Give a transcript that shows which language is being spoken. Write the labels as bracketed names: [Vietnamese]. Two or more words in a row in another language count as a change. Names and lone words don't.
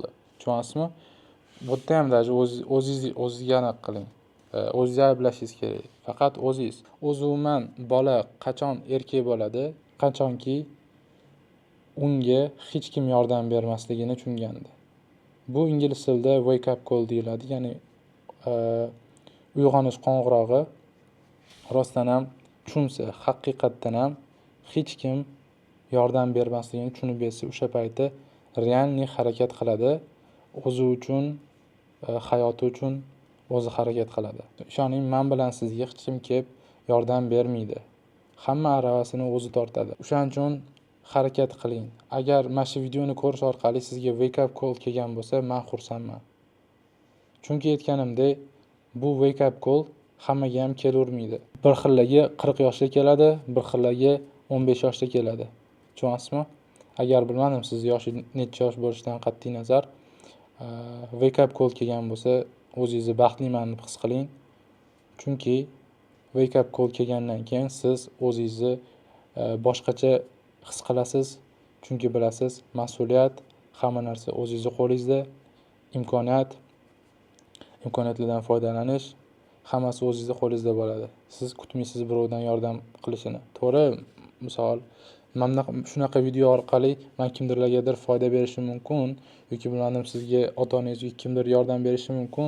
[Uzbek] Tushunasizmi? Bu yerda ham даже o'zingizga aniq qiling. O'zingizni ayblashingiz kerak. Faqat o'zingiz. Umuman bola qachon erkak bo'ladi? Qachonki unga hech kim yordam bermasligini tushunganda. Bu ingliz tilida [English] wake up call [Uzbek] deyiladi, ya'ni uyg'onish qo'ng'irog'i. Rostdan ham tushunsa, haqiqatdan ham hech kim yordam bermasligini tushunib yetsa, o'sha payti realni harakat qiladi. O'zi uchun, hayoti uchun o'zi harakat qiladi. Ishoning, men bilan sizga hech kim kelib yordam bermaydi. Hamma aravasini o'zi tortadi. O'shaning uchun harakat qiling. Agar mana shu videoni ko'rish orqali sizga [English] wake up call [Uzbek] kelgan bo'lsa, men xursandman. Chunki aytganimdek, bu [English] wake up call [Uzbek] hammaga ham kelavermaydi. Bir xillarga 40 yoshda keladi, bir xillarga 15 yoshda keladi. Tushunasizmi? Agar bilmadim, siz yoshi necha yosh bo'lishidan qat'iy nazar, [English] wake up call [Uzbek] kelgan bo'lsa, o'zingizni baxtliman deb his qiling. Chunki [English] wake up call [Uzbek] kelgandan keyin siz o'zingizni boshqacha his qilasiz. Chunki bilasiz, mas'uliyat, hamma narsa o'zingizning qo'lingizda, imkoniyatlardan foydalanish hammasi o'zingizning qo'lingizda bo'ladi. Siz kutmaysiz birovdan yordam qilishini. To'g'ri, misol Mana shunaqa video orqali men kimdirlargadir foyda berishim mumkin yoki bilmadim sizga ota-onangizga kimdir yordam berishi mumkin.